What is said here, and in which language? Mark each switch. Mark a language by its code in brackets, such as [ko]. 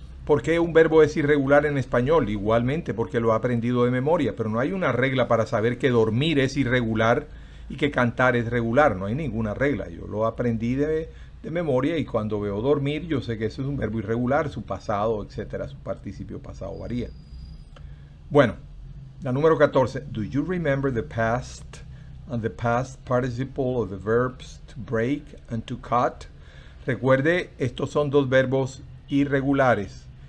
[es] ¿Por qué un verbo es irregular en español? Igualmente, porque lo he aprendido de memoria, pero no hay una regla para saber que dormir es irregular y que cantar es regular. No hay ninguna regla. Yo lo aprendí de memoria y cuando veo dormir, yo sé que eso es un verbo irregular, su pasado, etcétera, su participio pasado varía. Bueno, la número 14. [en] Do you remember the past and the past participle of the verbs to break and to cut? [es] Recuerde, estos son dos verbos irregulares.